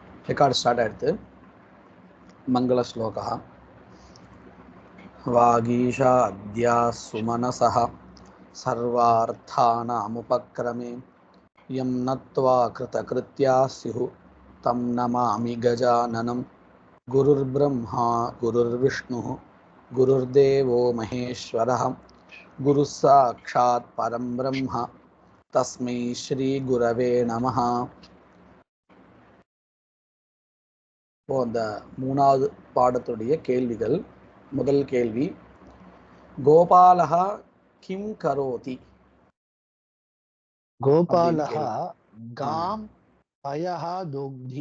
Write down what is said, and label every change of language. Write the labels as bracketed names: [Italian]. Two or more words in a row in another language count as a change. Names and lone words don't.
[English] record start [Tamil] ஆயிடுத்து. மங்கள ஸ்லோகா. [Sanskrit] वागीशा आद्याः सुमनसः सर्वार्थानामुपक्रमे यं नत्वा कृतकृत्याः स्युः तं नमामि गजाननम्. गुरुर् ब्रह्मा गुरुर् विष्णुः गुरुर्देवो महेश्वरः गुरुः साक्षात् परं ब्रह्म तस्मै श्री गुरवे नमः. [Tamil] இப்போ அந்த மூணாவது பாடத்துடைய கேள்விகள். முதல் கேள்வி, [Sanskrit] गोपालः किं करोति? गोपालः गां पयः दोग्धि.